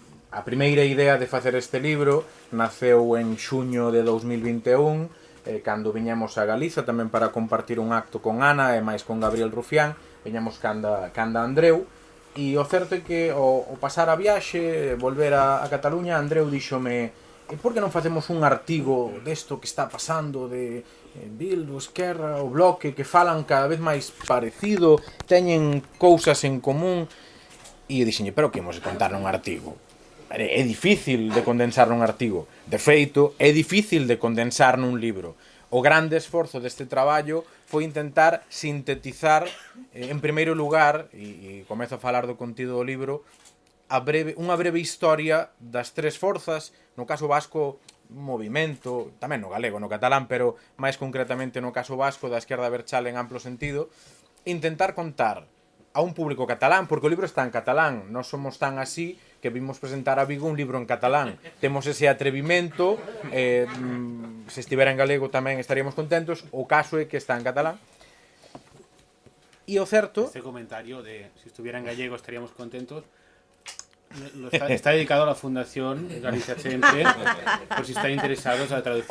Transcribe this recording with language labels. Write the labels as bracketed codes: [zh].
[gl] A primeira idea de facer este libro naceu en xuño de 2021, cando viñamos a Galiza tamén para compartir un acto con Ana e máis con Gabriel Rufián, viñamos canda Andreu, e o certo é que o pasar a viaxe, volver a Cataluña, Andreu díxome e por que non facemos un artigo desto que está pasando de Bildu, Esquerra, o Bloque, que falan cada vez máis parecido, teñen cousas en común, e eu dixenlle, pero que imos contar nun artigo? É difícil de condensar nun artigo. De feito, é difícil de condensar nun libro. O grande esforzo deste traballo foi intentar sintetizar, en primeiro lugar, e comezo a falar do contido do libro, unha breve historia das tres forzas, no caso vasco, movimento, tamén no galego, no catalán, pero máis concretamente no caso vasco, da esquerda abertzale en amplo sentido, intentar contar a un público catalán, porque o libro está en catalán, non somos tan así que vimos presentar a Vigo un libro en catalán. Temos ese atrevimento, se estivera en galego tamén estaríamos contentos, o caso é que está en catalán. E o certo... [es] Este comentario de si estuviera en gallego estaríamos contentos está dedicado a la Fundación Galicia Sempre, por si están interesados a traducir.